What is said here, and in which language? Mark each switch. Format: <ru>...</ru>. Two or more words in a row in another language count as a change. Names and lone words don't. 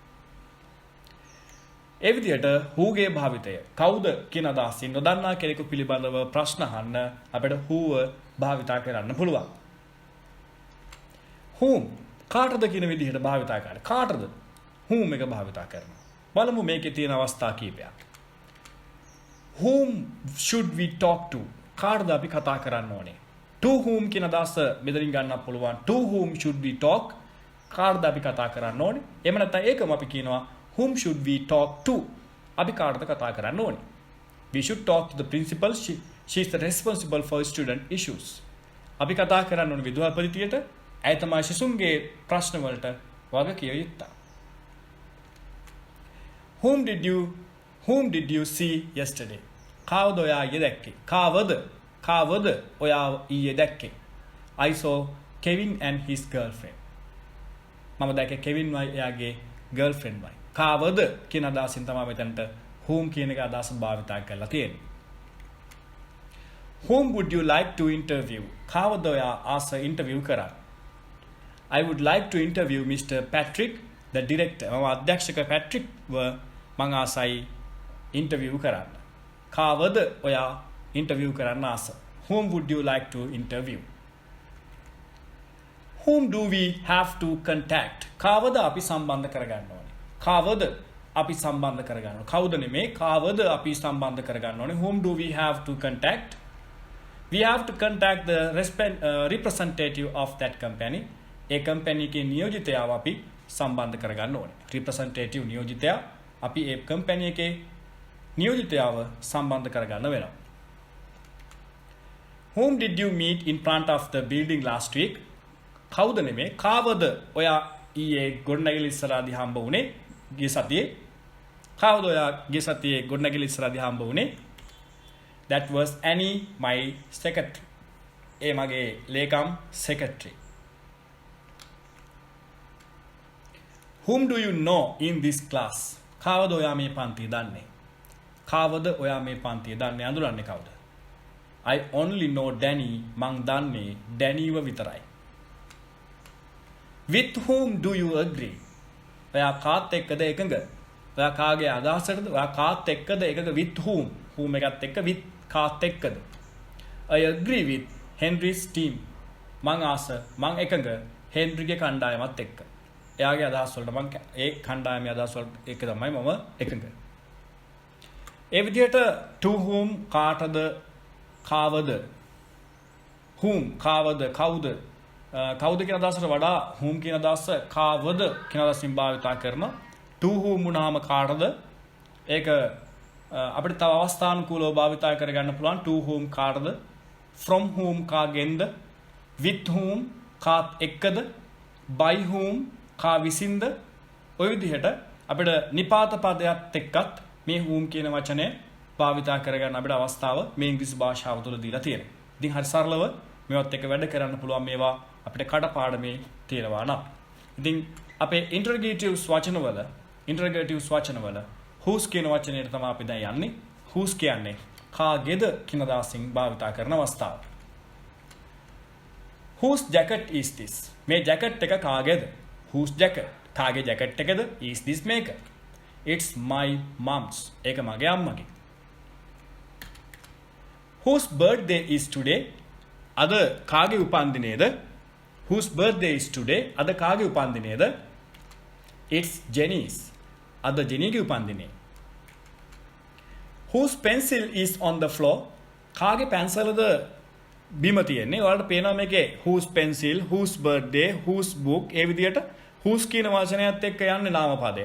<si>ඒ විදිහට who ගේ භාවිතය කවුද කියන අදහසින් නොදන්නා කෙනෙකු පිළිබඳව ප්‍රශ්න අහන්න අපිට who භාවිතා කරන්න පුළුවන්. whom කාටද කියන විදිහට භාවිතා කරන්නේ. කාටද? whom එක භාවිතා කරනවා. බලමු මේකේ තියෙන අවස්ථා කීපයක්.</si> <en>whom should we talk to?</en> <si>කාටද අපි කතා කරන්න ඕනේ?</si> <en>to whom</en> <si>කියන අදහස මෙතනින් ගන්නත් පුළුවන්.</si> <en>to whom should we talk?</en> <si>කාටද අපි කතා කරන්න ඕනේ? එහෙම නැත්නම් ඒකම අපි කියනවා</si> <en>whom should we talk to?</en> <si>අපි කාටද කතා කරන්න ඕනේ?</si> <en>We should talk to the principal. She is the responsible for student issues.</en> <si>අපි කතා කරන්න ඕනේ විදුහල්පතියට. ඇය තමයි සිසුන්ගේ ප්‍රශ්න වලට වග කිය යුත්තා.</si> <en>Whom did you see yesterday?</en> <si>කාවද ඔයා ඊයේ දැක්කේ? කාවද ඔයා ඊයේ දැක්කේ?</si> <en>I saw Kevin and his girlfriend.</en> <si>මම දැක්කේ කෙවින් එයාගේ girlfriend වයි. කාවද කියන අදහසින් තමයි මෙතනට whom කියන එක අදහස භාවිතා කරලා තියෙන්නේ.</si> <en>Whom would you like to interview?</en> <si>කාවද ඔයා ආස ඉන්ටර්විව් කරන්න?</si> <en>I would like to interview Mr. Patrick, the director.</en> <si>මම අධ්‍යක්ෂක පැට්‍රික් මං ආසයි ඉන්ටර්විව් කරන්න. කාවද ඔයා ඉන්ටර්විව් කරන්න ආස?</si> <en>Whom would you like to interview? Whom do we have to contact?</en> <si>කාවද අපි සම්බන්ධ කරගන්න ඕනේ? කාවද අපි සම්බන්ධ කරගන්න ඕනේ? කවුද නෙමේ කාවද අපි සම්බන්ධ කරගන්න ඕනේ?</si> <en>Whom do we have to contact? We have to contact the representative of that company.</en> <si>ඒ කම්පැනි එකේ නියෝජිතයාව අපි සම්බන්ධ කරගන්න ඕනේ. representative නියෝජිතයා අපි ඒ කම්පැනි එකේ නියෝජිතයාව සම්බන්ධ කරගන්න වෙනවා.</si> <en>Whom did you meet in front of the building last week?</en> <si>කවුද නෙමේ කාවද ඔයා ඊයේ ගොඩනැගිලි ඉස්සරහදී හම්බ වුණේ ගිය සතියේ? කවුද ඔයා ගිය සතියේ ගොඩනැගිලි ඉස්සරහදී හම්බ වුණේ?</si> <en>That was Annie, my secretary.</en> <si>ඒ මගේ ලේකම් secretary.</si> <en>Whom do you know in this class?</en> <si>කාවද ඔයා මේ පන්තිය දන්නේ? කාවද ඔයා මේ පන්තිය දන්නේ? අඳුරන්නේ කවුද?</si> <en>I only know Danny.</en> <si>මං දන්නේ ඩැනීව විතරයි.</si> <en>With whom do you agree?</en> <si>ඔයා කාත් එක්කද එකඟ? ඔයා කාගේ අදහසටද? ඔයා කාත් එක්කද එකඟ?</si> <en>With whom?</en> <si>whom එකත් එක්ක with කාත් එක්කද?</si> <en>I agree with Henry's team.</en> <si>මං එකඟ හෙන්රිගේ කණ්ඩායමත් එක්ක. එයාගේ අදහස් වලට මං ඒ කණ්ඩායමේ අදහස් වලට එක තමයි මම එකඟ. ඒ විදිහට</si> <en>to whom</en> <si>කාටද කාවද whom කාවද කවුද කවුද කියන අදහසට වඩා whom කියන අදහස කාවද කියන අදහසින් භාවිතා කරන</si> <en>to whom</en> <si>වුණාම කාටද ඒක අපිට තව අවස්ථානුකූලව භාවිතා කරගන්න පුළුවන්</si> <en>to whom</en> <si>කාටද</si> <en>from whom</en> <si>කාගෙන්ද</si> <en>with whom</en> <si>කාත් එක්කද</si> <en>by whom</en> <si>කා විසින්ද ඔය විදිහට අපිට නිපාත පදයක් එක්කත් මේ whom කියන වචනය භාවිතා කරගන්න අපිට අවස්ථාව මේ ඉංග්‍රීසි භාෂාව තුළ දීලා තියෙනවා. ඉතින් හරි සරලව මේවත් එක්ක වැඩ කරන්න පුළුවන් මේවා අපිට කඩපාඩමේ තියෙනවා නම්. ඉතින් අපේ interrogatives වචනවල whose කියන වචනයට තමයි අපි දැන් යන්නේ. whose කියන්නේ කාගේද කියන අදහසින් භාවිතා කරන අවස්ථාව.</si> <en>whose jacket is this?</en> <si>මේ jacket එක කාගේද?</si> <en>whose jacket?</en> <si>කාගේ jacket එකද?</si> <en>is this</en> <si>මේක?</si> <en>It's my mom's.</en> <si>ඒක මගේ අම්මගේ.</si> <en>Whose birthday is today?</en> <si>අද කාගේ උපන්දිනේද?</si> <en>Whose birthday is today?</en> <si>අද කාගේ උපන්දිනේද?</si> <en>It's Jenny's.</en> <si>අද ජෙනීගේ උපන්දිනේ.</si> <en>Whose pencil is on the floor?</en> <si>කාගේ පැන්සලද බිම තියෙන්නේ? ඔයාලට පේනවා මේකේ</si> <en>whose pencil, whose birthday, whose book</en> <si>ඒ විදිහට whose කියන වචනයත් එක්ක යන්නේ නාම පදය.</si>